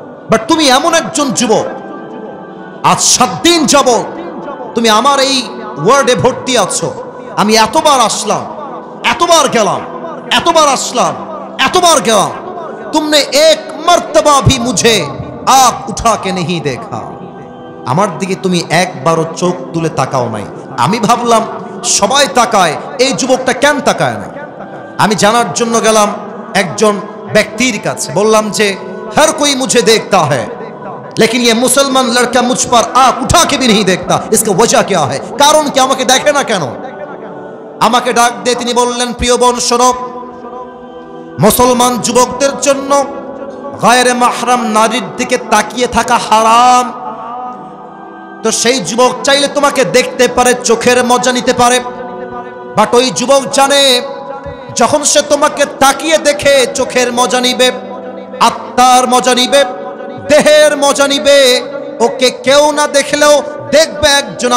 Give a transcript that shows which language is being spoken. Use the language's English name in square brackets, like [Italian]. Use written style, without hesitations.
[Bangla] But তুমি এমন একজন যুবক, আজ 7 দিন যাবত তুমি আমার এই ওয়ার্ডে ভর্তি আছো, আমি এতবার আসলাম, এতবার গেলাম, এতবার আসলাম, এতবার গেলাম, [Hindi] तुमने एक मर्तबा भी मुझे आंख उठा के नहीं देखा, [Bangla] আমার দিকে তুমি একবারও চোখ তুলে তাকাও নাই। আমি ভাবলাম সবাই তাকায়, এই যুবকটা কেন তাকায় না? আমি জানার জন্য গেলাম একজন ব্যক্তির কাছে, বললাম যে [Hindi] हर कोई मुझे देखता है लेकिन ये मुसलमान लड़का मुझ पर आंख उठा के भी नहीं देखता, इसका वजह क्या है, [Bangla] কারণ কি, আমাকে দেখে না কেন? আমাকে ডাক দিয়ে তিনি বললেন, প্রিয় বোন শোনো, মুসলমান যুবকদের জন্য গায়রে মাহরাম নারীর দিকে তাকিয়ে থাকা হারাম। তো সেই যুবক চাইলে তোমাকে দেখতে পারে, চোখের মজা নিতে পারে, বাট ওই যুবক জানে যখন সে তোমাকে তাকিয়ে দেখে চোখের মজা নিবে, আত্মার মজা নিবে, দেহের মজা নিবে, ওকে কেউ না দেখলেও দেখবে একজন।